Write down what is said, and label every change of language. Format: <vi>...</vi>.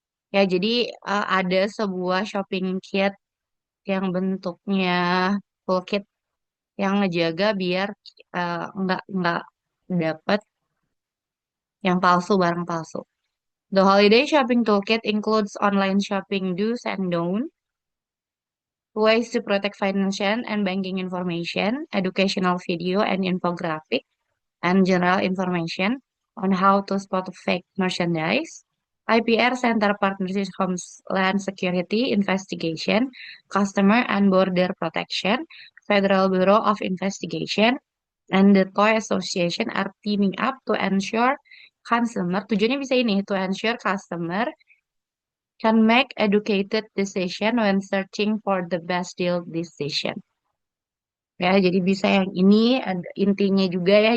<id>Ya, jadi ada sebuah shopping kit yang bentuknya toolkit yang ngejaga biar nggak dapat yang palsu, barang palsu.</id> <en>The holiday shopping toolkit includes online shopping do's and don'ts, ways to protect financial and banking information, educational video and infographic, and general information on how to spot fake merchandise. IPR Center Partnership Homeland Security Investigation, Customer and Border Protection, Federal Bureau of Investigation, and the Toy Association are teaming up to ensure consumer,</en> <id>tujuannya bisa ini,</id> <en>to ensure customer can make educated decision when searching for the best deal decision.</en> <id>Ya, jadi bisa yang ini ada intinya juga ya.</id>